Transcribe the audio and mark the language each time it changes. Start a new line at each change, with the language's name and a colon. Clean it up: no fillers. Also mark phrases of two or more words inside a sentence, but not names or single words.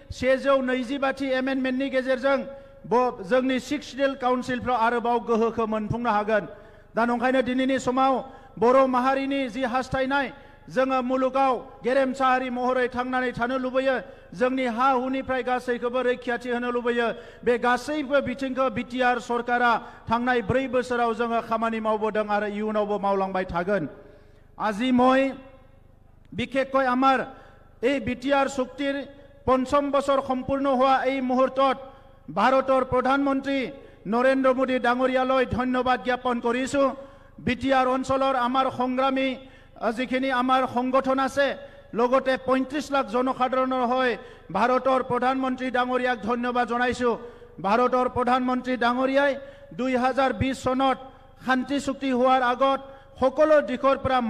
Bodo: 125थि एमेन्डमेन्टनि गेजेरजों जोंनि 6 सिडिउल काउन्सिलफ्राव आरोबाव गोहोखौ मोनफुंनो हागोन दा नंखायनो दिनैनि समाव बर' माहारिनि जि हास्थायनाय जोङो मुलुगाव गेरेमसा हारि महरै थांनानै थानो लुबैयो जोंनि हा हुनिफ्राय गासैखौबो रैखाथि होनो लुबैयो बे गासैबो बिथिंखौ बिटिआर सरकारा थांनाय 4 बोसोराव जोङो खामानि मावबोदों आरो इयुनावबो मावलांबाय थागोन
Assamese: আজি মই বিশেষকৈ আমাৰ এই বিটিআৰ চুক্তিৰ ৫ম বছৰ সম্পূৰ্ণ হোৱা এই মুহূৰ্তত ভাৰতৰ প্ৰধানমন্ত্ৰী নৰেন্দ্ৰ মোদী ডাঙৰীয়ালৈ ধন্যবাদ জ্ঞাপন কৰিছোঁ বিটিআৰ অঞ্চলৰ আমাৰ সংগ্ৰামী যিখিনি আমাৰ সংগঠন আছে লগতে ৩৫ লাখ জনসাধাৰণৰ হৈ ভাৰতৰ প্ৰধানমন্ত্ৰী ডাঙৰীয়াক ধন্যবাদ জনাইছোঁ ভাৰতৰ প্ৰধানমন্ত্ৰী ডাঙৰীয়াই ২০২০ চনত শান্তি চুক্তি হোৱাৰ আগত সকলো দিশৰ পৰা